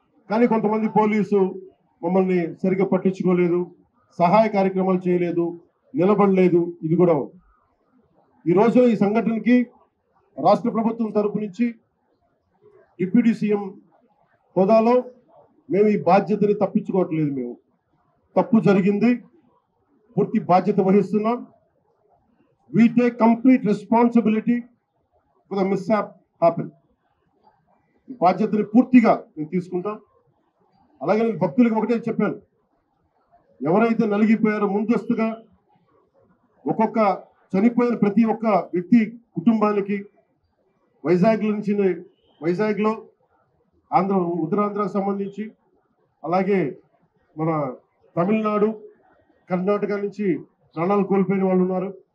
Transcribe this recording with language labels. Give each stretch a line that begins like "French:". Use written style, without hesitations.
Telugu: కానీ కొంతమంది పోలీసు మమ్మల్ని సరిగ్గా పట్టించుకోలేదు, సహాయ కార్యక్రమాలు చేయలేదు, నిలబడలేదు. ఇది కూడా ఉంది. ఈ రోజు ఈ సంఘటనకి రాష్ట్ర ప్రభుత్వం తరపు నుంచి డిప్యూటీ సీఎం హోదాలో మేము ఈ బాధ్యతని తప్పించుకోవట్లేదు. మేము తప్పు జరిగింది, పూర్తి బాధ్యత వహిస్తున్నాం.
English: We take complete responsibility for the mishap happened.
Telugu: ఈ బాధ్యతని పూర్తిగా మేము తీసుకుంటాం. అలాగే నేను భక్తులకు ఒకటే చెప్పాను, ఎవరైతే నలిగిపోయారో ముందస్తుగా ఒక్కొక్క చనిపోయిన ప్రతి ఒక్క వ్యక్తి కుటుంబానికి వైజాగ్లో ఉత్తరాంధ్రకు సంబంధించి, అలాగే మన తమిళనాడు, కర్ణాటక నుంచి ప్రాణాలు కోల్పోయిన వాళ్ళు ఉన్నారు.